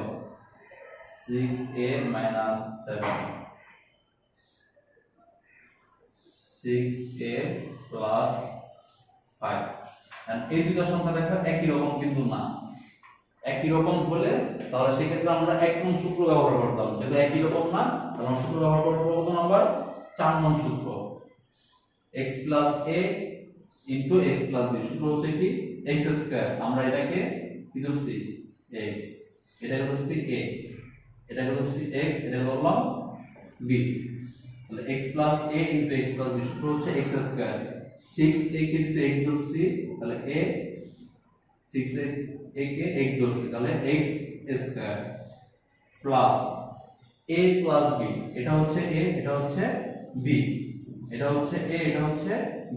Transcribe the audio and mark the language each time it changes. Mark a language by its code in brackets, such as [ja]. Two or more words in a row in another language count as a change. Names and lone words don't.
[bn] 6a - 7 6a প্লাস 5। এই দুটো সংখ্যা দেখো একই রকম কিন্তু না। একই রকম হলে তাহলে সেক্ষেত্রে আমরা 1 নং সূত্র ব্যবহার করতাম, যেহেতু একই রকম না তাহলে আমরা সূত্র ব্যবহার করব কত নাম্বার? 4 নং সূত্র। [en] x plus a into x plus b [bn] সূত্র হচ্ছে কি x²। আমরা এটাকে কি ধরছি? x, এটাকে ধরছি a, এটাকে ধরছি x, এটা ধরলাম b। তাহলে [en] x plus a into x plus b [bn] সূত্র হচ্ছে x²। 6a কে যদি x ধরছি তাহলে a, 6a কে x ধরছি তাহলে x² প্লাস [en] a plus b, [bn] এটা হচ্ছে a, এটা হচ্ছে b, এটা হচ্ছে a, এটা হচ্ছে b।